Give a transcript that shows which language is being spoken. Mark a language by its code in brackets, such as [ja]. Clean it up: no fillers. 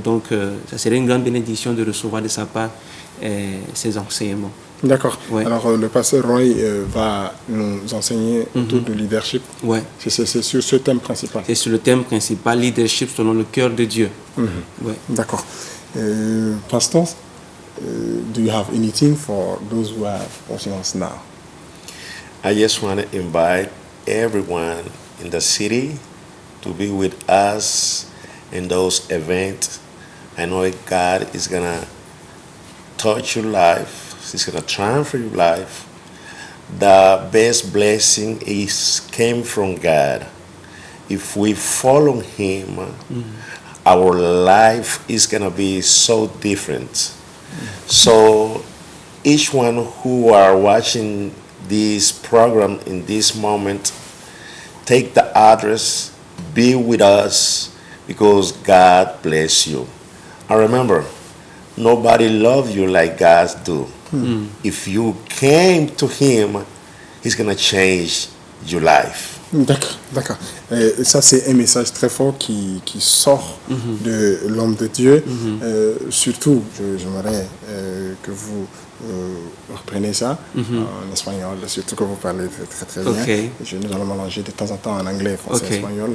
[fr] Donc, ça serait une grande bénédiction de recevoir de sa part ces enseignements. D'accord. Ouais. Alors, le pasteur Roy va nous enseigner autour du leadership. Ouais. C'est sur ce thème principal. C'est sur le thème principal, leadership selon le cœur de Dieu. Ouais. D'accord. [en] Pastor, do you have anything for those who are watching us now? I just want to invite everyone in the city to be with us in those events. I know God is going to touch your life. He's going to transfer your life. The best blessing came from God. If we follow Him, our life is going to be so different. So each one who are watching this program in this moment, take the address, be with us, because God bless you. And remember, nobody loves you like God do. If you came to Him, He's going to change your life. [fr] D'accord, d'accord. Ça, c'est un message très fort qui sort de l'homme de Dieu. Surtout, j'aimerais que vous reprenez ça en espagnol, surtout que vous parlez très très bien. [en] Okay. [fr] Nous allons mélanger de temps en temps en anglais, français, espagnol.